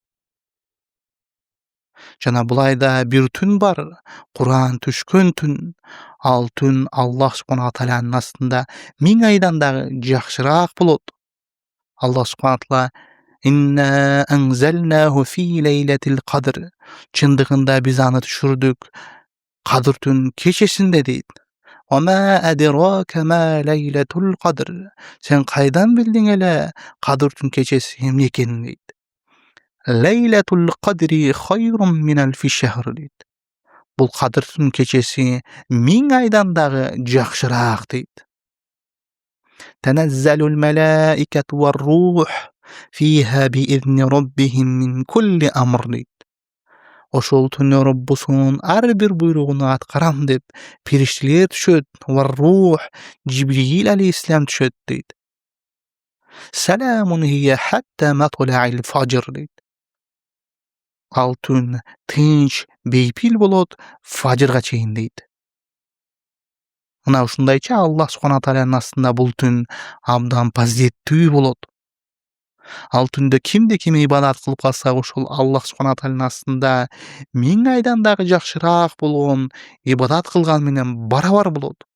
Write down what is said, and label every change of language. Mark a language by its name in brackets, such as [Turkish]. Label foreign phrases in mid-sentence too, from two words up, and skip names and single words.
[Kyrgyz] Жана бул айда бир түн бар, Куран түшкөн түн. Ал түн Аллах субхана таалянын астында 1000 айдан дагы жакшыраак болот. Аллах субхана таала: [Arabic] "إنا أنزلناه في ليلة القدر", [Kyrgyz] чындыгында биз аны түшүрдүк Кадыр түн кечесинде дейт. [Arabic] "وما أدراك ما ليلة القدر", [Kyrgyz] сен кайдан билдиң эле Кадыр түн кечеси эмне экенин дейт. [Arabic] "ليلة القدر خير من ألف شهر" дейт. [Kyrgyz] Бул Кадыр түн кечеси 1000 айдан дагы жакшыраак дейт. [Arabic] "تنزل الملائكة والروح فيها بإذن ربهم من كل أمر" дейт. [Kyrgyz] Ошол түнү Роббусунун ар бир буйругуну аткарам деп периштелер түшөт, [Arabic] والروح [Kyrgyz] Жибрил алейхиссалам түшөт дейт. [Arabic] سلام هي حتى مطلع الفجر дейт. [Kyrgyz] Ал түн тынч, бейпил болот фажырга чейин дейт. Мына ушундайча Аллах субхана тааlanын астында бул түн абдан пазиеттүү болот. Ал түндө ким ибадат кылып калса, ошол Аллах субхана тааlanын астында 1000 айдан дагы жакшыраак болгон ибадат кылган менен барабар болот.